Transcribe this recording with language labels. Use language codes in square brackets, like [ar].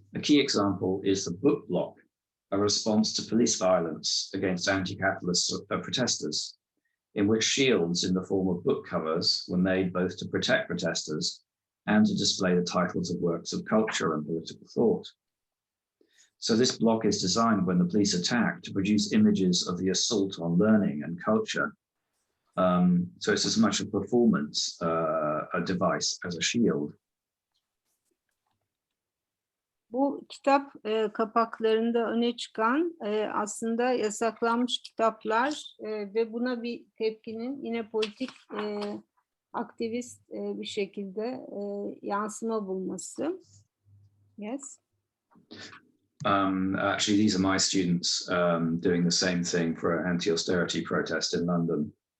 [en] A key example is the book block, a response to police violence against anti-capitalist protesters, in which shields in the form of book covers were made both to protect protesters and to display the titles of works of culture and political thought. So this block is designed when the police attack to produce images of the assault on learning and culture. So it's as much a performance a device as a shield. [tr] Bu kitap kapaklarında öne çıkan aslında yasaklanmış kitaplar ve buna bir tepkinin yine politik aktivist bir şekilde yansıma bulması. [en] Yes. Actually, these are my students doing the same thing for an anti-austerity protest in London.